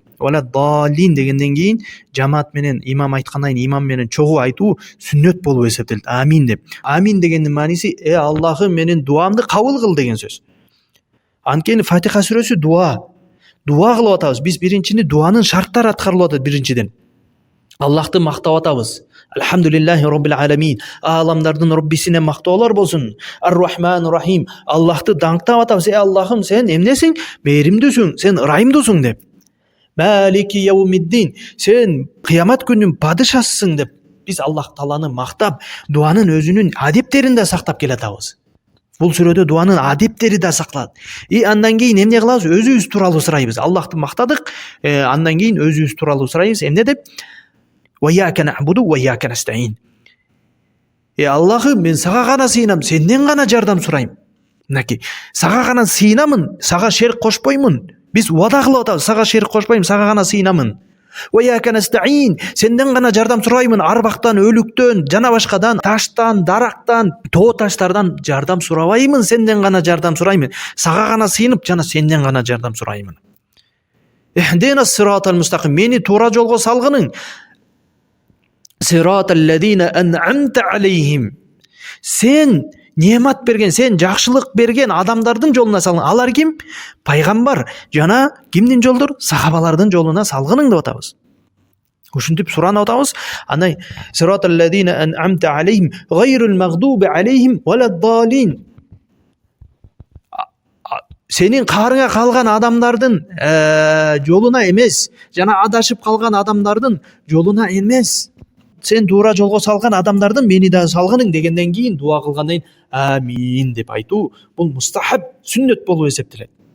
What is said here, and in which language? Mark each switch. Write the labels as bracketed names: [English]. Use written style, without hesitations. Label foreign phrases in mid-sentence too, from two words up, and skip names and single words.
[Arabic] ولا الضالين [Kyrgyz] дегенден кийин жамаат менен имам айткандан кийин имам менен чогуу айтуу сүннөт болуп эсептелет. Амин деп. Амин дегендин мааниси Аллахым менин дуамды кабыл кыл деген сөз. Анткени Фатиха сүрөсү дуа кылып атабыз. Биз биринчини дуанын шарттары аткарылып атат. Биринчиден Аллахты мактап атабыз. [Arabic] الحمد لله رب العالمين. [Kyrgyz] Аламдардын Роббисине мактоолор болсун. [Arabic] الرحمن الرحيم. [Kyrgyz] Аллахты даңктап атабыз. Аллахым, сен эмнесиң? Мээримдүүсүң, сен ырайымдуусуң деп. [Arabic] مالك يوم الدين. [Kyrgyz] Сен кыямат күнүнүн падышасысың деп. Биз Аллах Тааланы мактап, дуанын өзүнүн адептерин да сактап келатабыз. Бул сүрөдө дуанын адептери да сакталат. Андан кийин эмне кылабыз? Өзүбүз тууралуу сурайбыз. Аллахты мактадык, андан кийин өзүбүз тууралуу сурайбыз. Эмне деп? [Arabic] وإياك نعبد وإياك نستعين. [Kyrgyz] Аллахым, мен сага гана сыйынам, сенден гана жардам сурайм. Мынакей, сага гана сыйынамын, сага шерик кошпоймун. Биз убада кылып атабыз, сага шерик кошпойм, сага гана сыйынамын. [Arabic] وإياك نستعين. [Kyrgyz] Сенден гана жардам сураймын, арбактан, өлүктөн, жана башкадан, таштан, дарактан, тоо таштардан жардам сурабаймын, сенден гана жардам сураймын. Сага гана сыйынып, жана сенден гана жардам сураймын. [Arabic] اهدنا الصراط المستقيم. [Kyrgyz] Мени туура жолго салгының. [Arabic] صراط الذين أنعمت عليهم. [Kyrgyz] Сен немат берген, сен жакшылык берген адамдардын жолуна салгын. Алар ким? Пайгамбар жана кимдин жолдор? Сахабалардын жолуна салгының деп атабыз. Ушинтип суранып атабыз. [Arabic] Андан صراط الذين أنعمت عليهم غير المغضوب عليهم ولا الضالين. [Kyrgyz] Сенин каарыңа калган адамдардын жолуна эмес, жана адашып калган адамдардын жолуна эмес. Сен туура жолго салган адамдардын мени да салгының дегенден кийин дуа кылгандан кийин амин деп айтуу бул мустахаб, сүннөт болуп эсептелет.